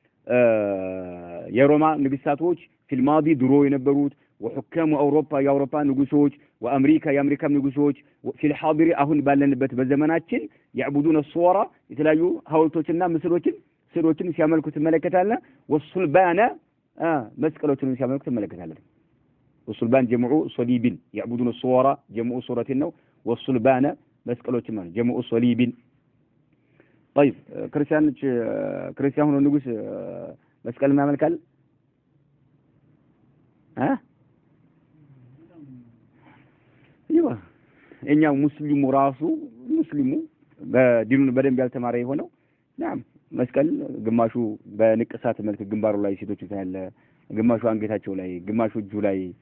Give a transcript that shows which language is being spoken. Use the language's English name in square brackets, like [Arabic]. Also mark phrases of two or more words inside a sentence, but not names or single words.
[Amharic] የሮማ ንግስታቶች [Arabic] في الماضي [Amharic] ድሮ የነበሩት [Arabic] وحكام اوروبا [Amharic] የአውሮፓ ንጉሶች وامريكا የአሜሪካ ንጉሶች [Arabic] في الحاضر [Amharic] አሁን ባለንበት በዘመናችን [Arabic] يعبدون الصور [Amharic] የተለያዩ ሐውልቶችና ምስሎችን ሲያመልኩ ትመለከታለህ والصلبان መስቀሎችን ሲያመልኩ ትመለከታለህ [Arabic] والصلبان جمع صليب يعبدون الصور جمع صورة [Amharic] ነው والصلبان መስቀሎችን ማለት [Arabic] جمع صليب طيب [Amharic] ክርስቲያን ሆኖ ንጉስ መስቀል ያመልካል እኛው ሙስሊሙ በዲኑን በደንብ ያልተማረ የሆነው نعم መስቀል ግማሹ በንቅሳት መልክ ግንባሩ ላይ ሴቶች ታያለ ግማሹ አንገታቸው ላይ ግማሹ እጁ ላይ